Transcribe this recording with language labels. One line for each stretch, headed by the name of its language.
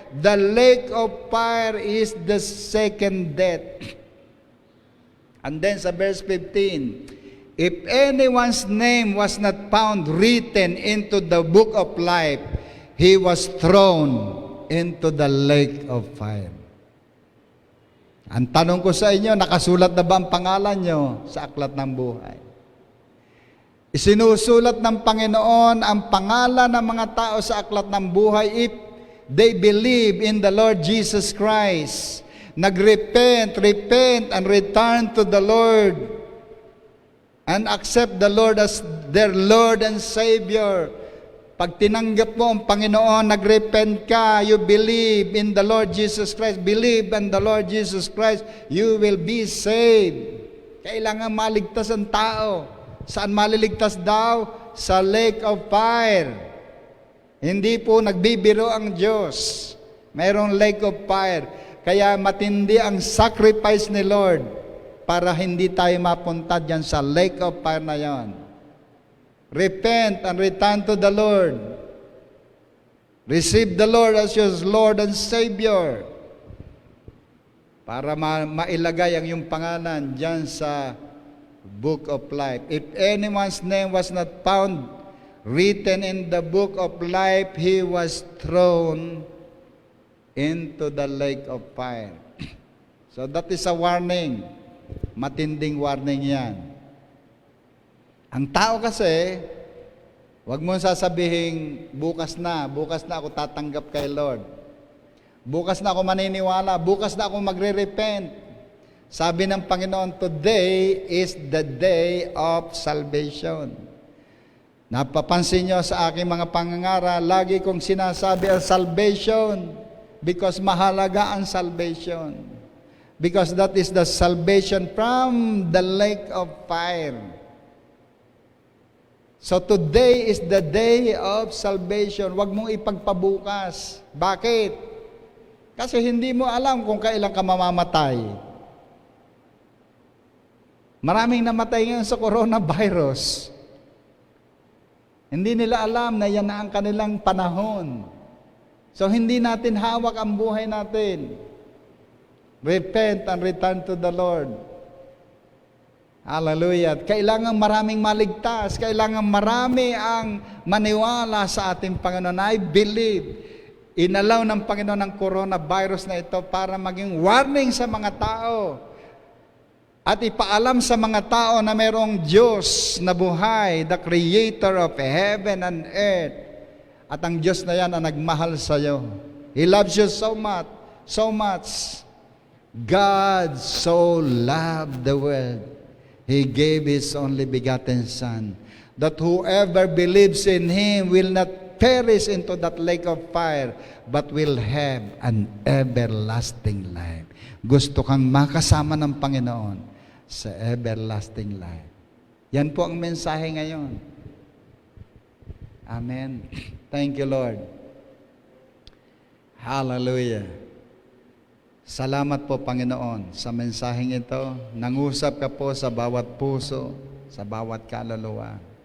English: The lake of fire is the second death. And then sa verse 15, if anyone's name was not found written into the book of life, he was thrown into the lake of fire.
Filipino: Ang tanong ko sa inyo, nakasulat na ba ang pangalan nyo sa aklat ng buhay? Isinusulat ng Panginoon ang pangalan ng mga tao sa aklat ng buhay
English: if they believe in the Lord Jesus Christ. Repent, and return to the Lord and accept the Lord as their Lord and Savior.
Filipino: Pag tinanggap mo ang Panginoon, nagrepent ka,
English: you believe in the Lord Jesus Christ, believe in the Lord Jesus Christ, you will be saved.
Filipino: Kailangan maligtas ang tao. Saan maliligtas daw? Sa lake of fire. Hindi po nagbibiro ang Diyos. Mayroong lake of fire. Kaya matindi ang sacrifice ni Lord para hindi tayo mapunta dyan sa lake of fire na yon.
English: Repent and return to the Lord. Receive the Lord as your Lord and Savior.
Filipino: Para mailagay ang iyong pangalan dyan sa book of life.
English: If anyone's name was not found written in the book of life, he was thrown into the lake of fire. So that is a warning.
Filipino: Matinding warning yan. Ang tao kasi, wag mo sasabihin, bukas na ako tatanggap kay Lord. Bukas na ako maniniwala, bukas na ako magre-repent. Sabi ng Panginoon,
English: today is the day of salvation.
Filipino: Napapansin nyo sa aking mga pangangaral, lagi kong sinasabi ang salvation because mahalaga ang salvation.
English: Because that is the salvation from the lake of fire. So today is the day of salvation.
Filipino: Huwag mong ipagpabukas. Bakit? Kasi hindi mo alam kung kailan ka mamamatay. Maraming namatay ngayon sa coronavirus. Hindi nila alam na yan na ang kanilang panahon. So hindi natin hawak ang buhay natin.
English: Repent and return to the Lord.
Filipino: Hallelujah. Kailangan maraming maligtas. Kailangan marami ang maniwala sa ating Panginoon.
English: I believe,
Filipino: inalaw ng Panginoon ang coronavirus na ito para maging warning sa mga tao. At ipaalam sa mga tao na mayroong Diyos na buhay,
English: the Creator of heaven and earth.
Filipino: At ang Diyos na yan ang nagmahal sa iyo.
English: He loves you so much, so much. God so loved the world. He gave His only begotten Son, that whoever believes in Him will not perish into that lake of fire, but will have an everlasting life.
Filipino: Gusto kang makasama ng Panginoon sa everlasting life. Yan po ang mensahe ngayon.
English: Amen. Thank you, Lord. Hallelujah.
Filipino: Salamat po, Panginoon, sa mensaheng ito. Nangusap ka po sa bawat puso, sa bawat kaluluwa.